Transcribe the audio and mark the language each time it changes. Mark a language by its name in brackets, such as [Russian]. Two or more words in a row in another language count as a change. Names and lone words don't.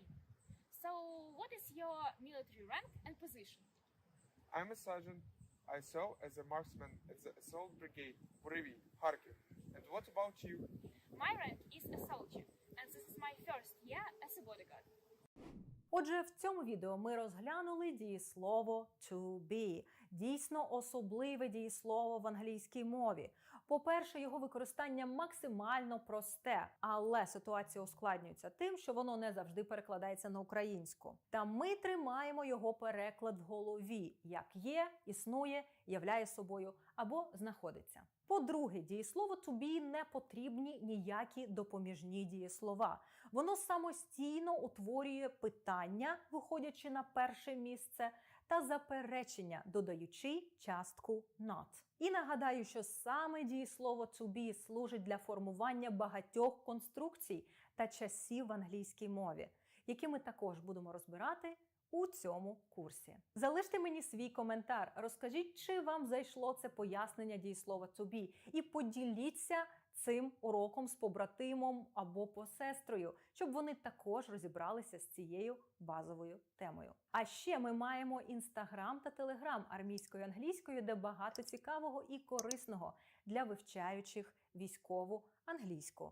[English] So what is your military rank and position? I'm a sergeant. I serve as a marksman at the Assault Brigade, Buryvi, Kharkiv. And what about you? My rank is a soldier, and this is my first year as a bodyguard. [Ukrainian] Отже, в цьому відео ми розглянули дієслово [English] to be. [Ukrainian] Дійсно особливе дієслово в англійській мові. По-перше, його використання максимально просте, але ситуація ускладнюється тим, що воно не завжди перекладається на українську. Та ми тримаємо його переклад в голові, як є, існує, являє собою або знаходиться. По-друге, дієслово [English] to be [Ukrainian] не потрібні ніякі допоміжні дієслова. Воно самостійно утворює питання, виходячи на перше місце, та заперечення, додаючи частку not. І нагадаю, що саме дієслово [English] to be [Ukrainian] служить для формування багатьох конструкцій та часів в англійській мові, які ми також будемо розбирати у цьому курсі. Залиште мені свій коментар, розкажіть, чи вам зайшло це пояснення дієслова [English] to be, [Ukrainian] і поділіться цим уроком з побратимом або посестрою, щоб вони також розібралися з цією базовою темою. А ще ми маємо Інстаграм та Телеграм армійською англійською, де багато цікавого і корисного для вивчаючих військову англійську.